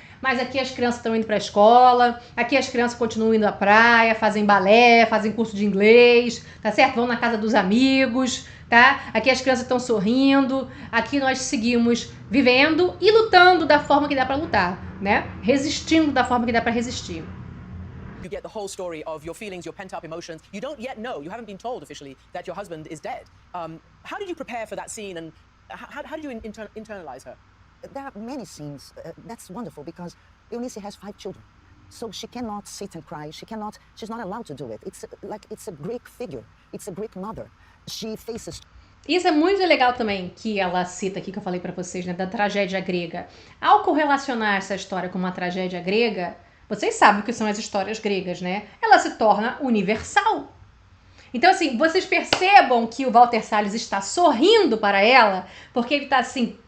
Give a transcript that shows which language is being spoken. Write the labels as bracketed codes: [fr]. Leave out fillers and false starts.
[pt] Mas aqui as crianças estão indo para a escola, aqui as crianças continuam indo à praia, fazem balé, fazem curso de inglês, tá certo? Vão na casa dos amigos, tá? Aqui as crianças estão sorrindo, aqui nós seguimos vivendo e lutando da forma que dá para lutar, né? Resistindo da forma que dá para resistir. [en] You get the whole story of your feelings, your pent-up emotions. You don't yet know, you haven't been told officially that your husband is dead. How did you prepare for that scene and how did you internalize her? There are many scenes. That's wonderful because Eunice has 5 children. So she cannot sit and cry. She's not allowed to do it. It's a Greek figure. It's a Greek mother. She faces... [pt] Isso é muito legal também, que ela cita aqui, que eu falei pra vocês, né, da tragédia grega. Ao correlacionar essa história com uma tragédia grega, vocês sabem o que são as histórias gregas, né? Ela se torna universal. Então, assim, vocês percebam que o Walter Salles está sorrindo para ela, porque ele tá assim...